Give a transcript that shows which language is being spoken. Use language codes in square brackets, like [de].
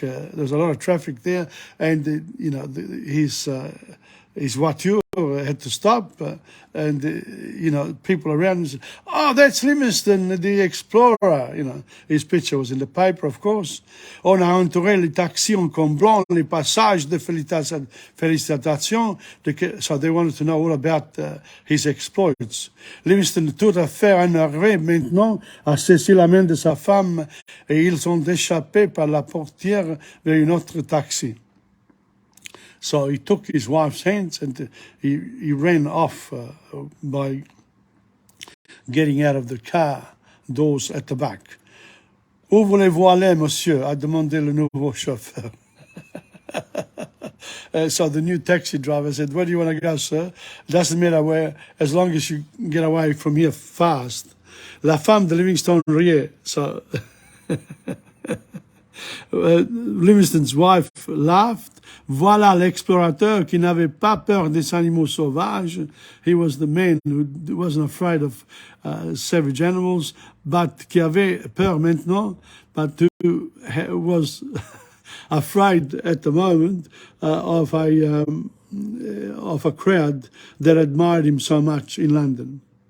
[en] There was a lot of traffic there, and his voiture had to stop, and people around said, "Oh, that's Livingstone, the explorer." His picture was in the paper, of course. [fr] On a entouré le taxi en comblant les passages de félicitations. [en] So they wanted to know all about his exploits. [fr] Livingstone, tout à fait énervé maintenant, a saisi la main de sa femme et ils ont échappé par la portière vers un autre taxi. [en] So he took his wife's hands and he ran off by getting out of the car doors at the back. [fr] Où voulez-vous aller, monsieur? A demandé le nouveau chauffeur. [en] So the new taxi driver said, "Where do you want to go, sir? Doesn't matter where, as long as you get away from here fast." [fr] La femme de Livingstone riait. [en] So Livingstone's wife laughed. [fr] Voilà l'explorateur qui n'avait pas peur des animaux sauvages. [en] He was the man who wasn't afraid of savage animals, but [fr] qui avait peur maintenant, [en] but who was afraid at the moment of a crowd that admired him so much in London.